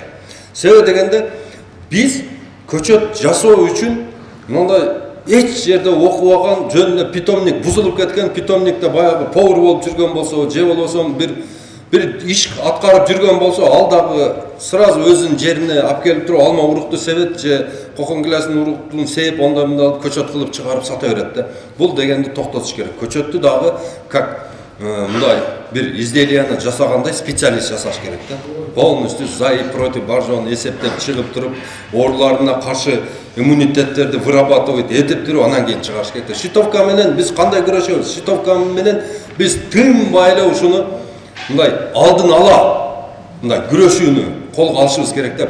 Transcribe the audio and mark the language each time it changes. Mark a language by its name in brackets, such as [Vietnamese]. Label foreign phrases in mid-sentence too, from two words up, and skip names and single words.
[Kyrgyz] Себеби дегенде биз көчөт жасоо үчүн мындай эч жерде окубаган, жөнүнө питомник бузулуп кеткен, питомникте баягы повар болуп жүргөн болсо, же болбосо бир иш аткарып жүргөн болсо, ал дагы сразу өзүнүн жерине алып келип туруп алма урукту себет же кокон гилясынын уруктун сээп, онда мындай көчөт кылып чыгарып сата берет да. Бул дегенди токтотуш керек. Көчөттү дагы как мындай бир изделияны жасагандай специалист жасаш керек да. [Russian] Полностью за и против [Kyrgyz] бар жоон эсептеп чыгып туруп, ооруларына каршы иммунитеттерди вырабатывать этип туруп, анан кийин чыгарыш керек. Щитовка менен биз кандай күрөшөбүз? Щитовка менен биз тынбай эле ушуну мындай алдын ала мындай күрөшүүнү колго алышыбыз керек да.